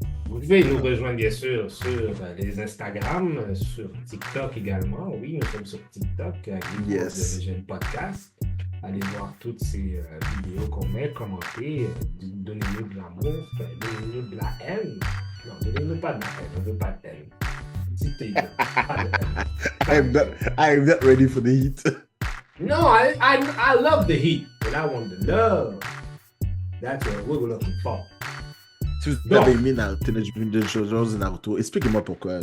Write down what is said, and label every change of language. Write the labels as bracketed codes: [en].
[fr] Vous pouvez nous rejoindre bien sûr sur les Instagram, sur TikTok également. Oui, nous sommes sur TikTok avec les [en] Yes. [fr] de Légende Podcast. Allez voir toutes ces vidéos qu'on met, commentez, donnez-nous de l'amour, donnez-nous de la haine. Non, donnez-nous pas de la haine, on veut pas de haine. Dites-le, pas de haine. [en] I am not ready for the heat. No, I love the heat, but I want the love. That's what we're looking for. [fr] Si vous Non. avez aimé Teenage Mutant Ninja Turtles et Naruto, expliquez-moi pourquoi.